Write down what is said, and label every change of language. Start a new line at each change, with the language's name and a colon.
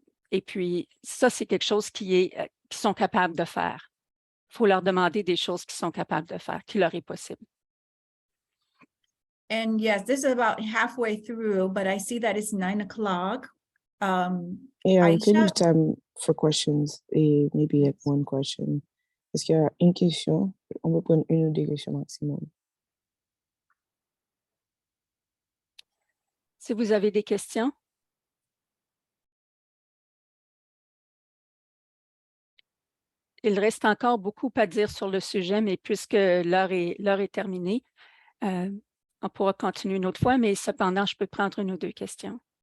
French: Et puis, ça, c'est quelque chose qu'ils sont capables de faire. Il faut leur demander des choses qu'ils sont capables de faire, qui leur est possible.
English: And yes, this is about halfway through, but I see that it's 9 o'clock. Yeah, we can leave time for questions et maybe like one question.
French: Est-ce qu'il y a une question? On peut prendre 1 ou 2 questions maximum. Si vous avez des questions. Il reste encore beaucoup à dire sur le sujet, mais puisque l'heure est terminée, on pourra continuer une autre fois, mais cependant, je peux prendre 1 ou 2 questions.